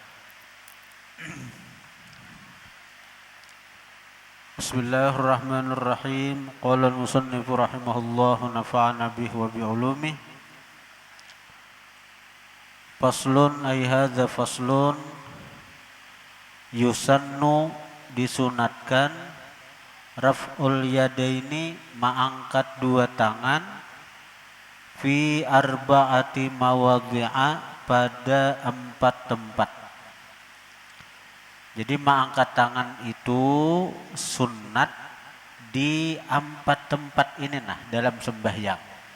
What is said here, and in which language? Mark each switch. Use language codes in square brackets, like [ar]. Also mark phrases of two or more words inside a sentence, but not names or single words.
[ar] بسم الله الرحمن الرحيم. قال المصنف رحمه الله نفعنا به وبعلومه. فصل أي هذا فصل يسن disunatkan رفع اليدين [id] mengangkat dua tangan [ar] في أربعة مواضع [id] pada 4 tempat. Jadi mengangkat tangan itu sunat di 4 tempat ini dalam sembahyang.